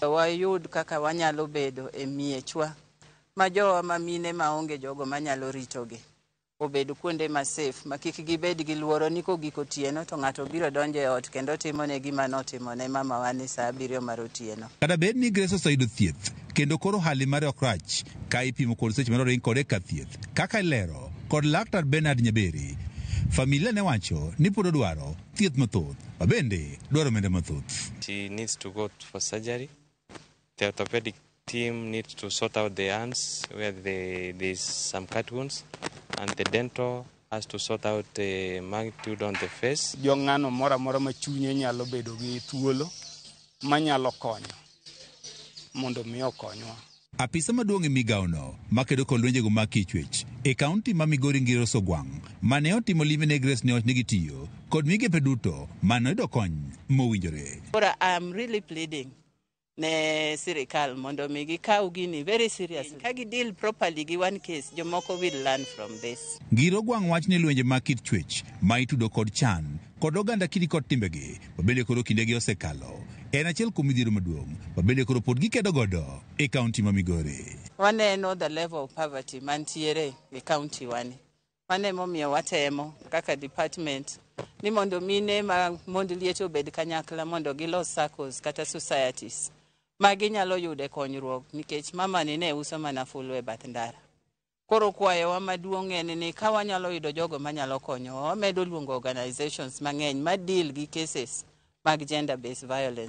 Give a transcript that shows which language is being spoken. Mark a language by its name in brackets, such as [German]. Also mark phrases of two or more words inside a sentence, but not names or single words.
[Luo (Kenya and Tanzania)] Wayud kaka wanyalo bedo e miechwa ma jowa mamine maonge jogo manyalo ritogi obedo kuonde ma safe ma kik gibed gi luoro ni kogiko otieno to ng'ato biro donjo e ot kendo timone gima notimone mama wane sa 7 mar otieno. Kata bed ni Grace oseyudo thieth kendo koro hali mare ok rach ka ipimo kod seche mane oring kode ka thieth kaka lero kod laktar Bernard Nyaberi, familia ne wacho ni pod odwaro thieth mathoth ma bende dwaro omenda mathoth. [English] She needs to go for surgery. The orthopedic team needs to sort out the hands where there's some cut wounds, and the dental has to sort out the magnitude on the face. [Luo (Kenya and Tanzania)] Jong'ano mora ma chunye nyalo bedo gi thuolo manyalo konyo mondo mi okonywa. Apisa maduong' e migaono makedo kod lwenjego mag kichwech e kaunti ma Migori Ngiro Sogwang' mane otimo limbe ne Grace ne ni gitiyo kod migepe duto mane oyudo kony mowinjore. [English] I'm really pleading [Luo (Kenya and Tanzania)] ne sirikal mondo mi gikaw gini [English] very seriously. Ka deal properly gi one case, jomoko will learn from this. [Luo (Kenya and Tanzania)] Ngiro Gwang' wach ni lwenje mag kit chwech ma itudo kod chan kod oganda kidi kod timbegi mabende koro kindegi osekalo en achiel kuom midhiero maduong' mabende koro pod gikedo godo e kaunti ma Migori. Waneno [English] the level of poverty [Luo (Kenya and Tanzania)] mantiere e kaunti wani. Mane momiyo watemo kaka department ni mondo mine ma mondo liete obed kanyakla mondo gilos circles kata societies magi nyalo yude konyruok nikech mama ne uso mana fulu e bath ndara. Koro kwayowa maduong' en ni ka wanyalo yudo jogo manyalo konyo, wamedo luongo organizations mang'eny ma deal gi cases mag [English] gender based violence.